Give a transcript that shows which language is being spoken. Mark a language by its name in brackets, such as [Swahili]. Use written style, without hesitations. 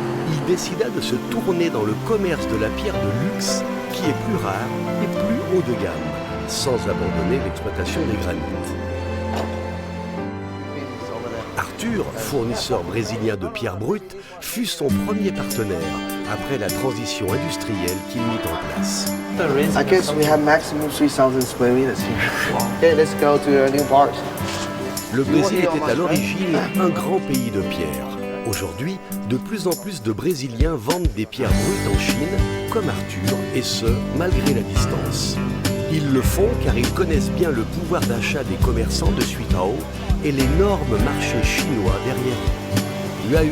[French] Il décida de se tourner dans le commerce de la pierre de luxe, qui est plus rare et plus haut de gamme, sans abandonner l'exploitation des granites. Arthur, fournisseur brésilien de pierres brutes, fut son premier partenaire après la transition industrielle qu'il mit en place. [English] I guess we have maximum 3,000 square meters here. Okay, let's go to a new part. [French] Le Brésil était à l'origine un grand pays de pierre. Aujourd'hui, de plus en plus de Brésiliens vendent des pierres brutes en Chine, comme Arthur, et ce, malgré la distance. Ils le font car ils connaissent bien le pouvoir d'achat des commerçants de Xuitao et l'énorme marché chinois derrière eux.